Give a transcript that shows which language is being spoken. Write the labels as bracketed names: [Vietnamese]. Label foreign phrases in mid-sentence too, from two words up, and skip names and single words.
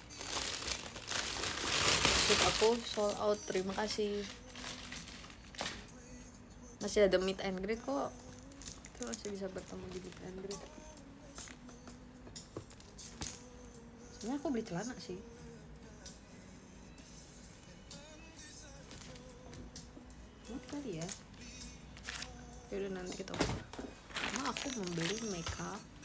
[Indonesian] Shoot aku [English] sold out, [Indonesian] terima kasih. Masih ada [English] meet and greet [Indonesian] kok. Kita masih bisa bertemu di [English] meet and greet. [Indonesian] Sebenarnya aku beli celana sih. Muat kali ya. Yaudah nanti kita ukur. Karena aku membeli makeup.